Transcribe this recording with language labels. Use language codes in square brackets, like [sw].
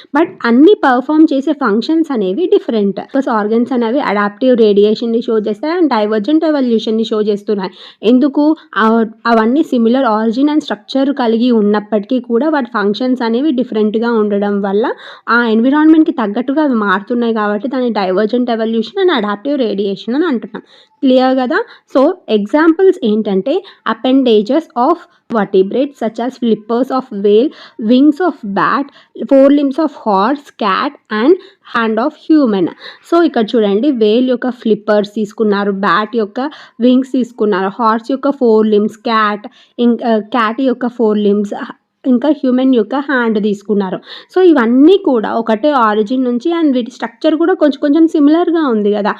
[te] But అన్ని perform చేసే functions అనేవి డిఫరెంట్. ఆర్గన్స్ అనేవి అడాప్టివ్ రేడియేషన్ని షో చేస్తాయి అండ్ డైవర్జెంట్ ఎవల్యూషన్ని షో చేస్తున్నాయి. ఎందుకు? అవన్నీ సిమిలర్ ఆరిజిన్ అండ్ స్ట్రక్చర్ కలిగి ఉన్నప్పటికీ కూడా వాటి ఫంక్షన్స్ అనేవి డిఫరెంట్గా ఉండడం వల్ల ఆ ఎన్విరాన్మెంట్కి తగ్గట్టుగా అవి మారుతున్నాయి కాబట్టి దాన్ని divergent evolution and adaptive radiation అని అంటున్నాం. క్లియర్ కదా? [en] so examples [te] ఏంటంటే [en] Appendages of vertebrates such as flippers of whale, wings of bat, 4 limbs of horse, cat and hand of human. [te] So ఇక్కడ చూడండి, వేల్ యొక్క ఫ్లిప్పర్స్ తీసుకున్నారు, బ్యాట్ యొక్క వింగ్స్ తీసుకున్నారు, హార్స్ యొక్క 4 లిమ్స్, క్యాట్ యొక్క 4 లిమ్స్, ఇంకా హ్యూమన్ యొక్క హ్యాండ్ తీసుకున్నారు. సో ఇవన్నీ కూడా ఒకటే ఆరిజిన్ నుంచి అండ్ వీటి స్ట్రక్చర్ కూడా కొంచెం సిమిలర్గా ఉంది కదా.